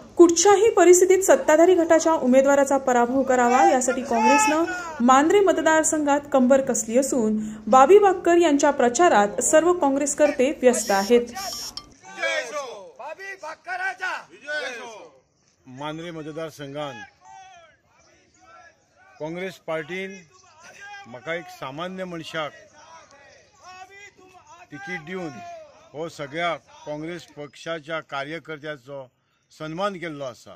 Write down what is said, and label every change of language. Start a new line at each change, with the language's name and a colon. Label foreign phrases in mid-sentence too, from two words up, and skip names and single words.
Marathi: कुठच्याही परिस्थितीत सत्ताधारी गटाच्या उमेदवाराचा पराभव करावा यासाठी काँग्रेसनं मांद्रे मतदारसंघात कंबर कसली असून बाबी बाक्कर यांच्या प्रचारात सर्व काँग्रेसकर्ते व्यस्त आहेत।
Konkani: मांद्रे मतदारसंघात काँग्रेस पार्टीन म्हाका एक सामान्य मनशाक तिकीट दिवन हो सगळ्या काँग्रेस पक्षाच्या कार्यकर्त्याचो सन्मान केल्लो आसा।